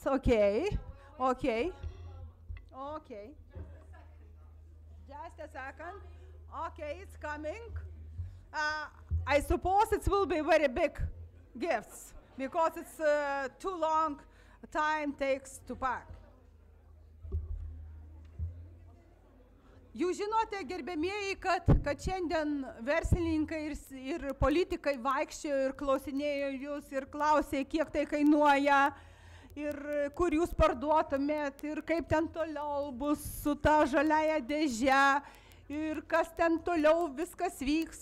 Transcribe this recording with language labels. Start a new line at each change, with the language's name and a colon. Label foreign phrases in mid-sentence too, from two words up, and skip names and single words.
English: Okay. Okay. Okay. Just a second. Okay, it's coming. I suppose it will be very big gifts because it's too long time takes to pack.
Lithuanian: Jūs žinote, gerbėmieji, kad šiandien verslininkai ir politikai vaikščiojo ir klausinėjo jūs ir klausė, kiek tai kainuoja, ir kur jūs parduotumėt, ir kaip ten toliau bus su ta žaliaja dėže, ir kas ten toliau viskas vyks.